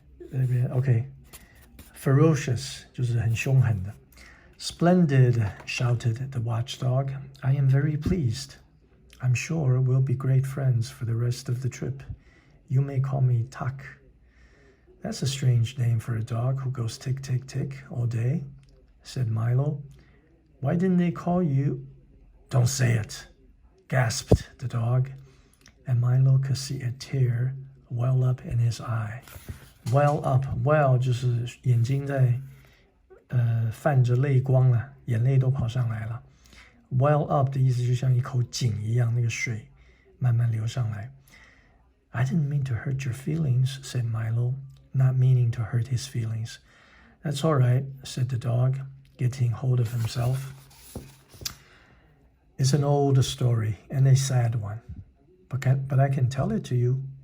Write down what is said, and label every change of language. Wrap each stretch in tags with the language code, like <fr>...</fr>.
<zh>那边 OK ferocious 就是很凶狠的。</zh> <en>Splendid, shouted the watchdog. I am very pleased. I'm sure we'll be great friends for the rest of the trip. You may call me Tuck. That's a strange name for a dog who goes tick, tick, tick all day, said Milo. Why didn't they call you? Don't say it, gasped the dog, and Milo could see a tear well up in his eye. Well up, well</en> <zh>就是眼睛在泛着泪光了，眼泪都跑上来了。</zh> <en>Well up</en> <zh>的意思就像一口井一样，那个水慢慢流上来。</zh> <en>I didn't mean to hurt your feelings, said Milo, not meaning to hurt his feelings. That's all right, said the dog, getting hold of himself. It's an old story and a sad one, but I can tell it to you.</en>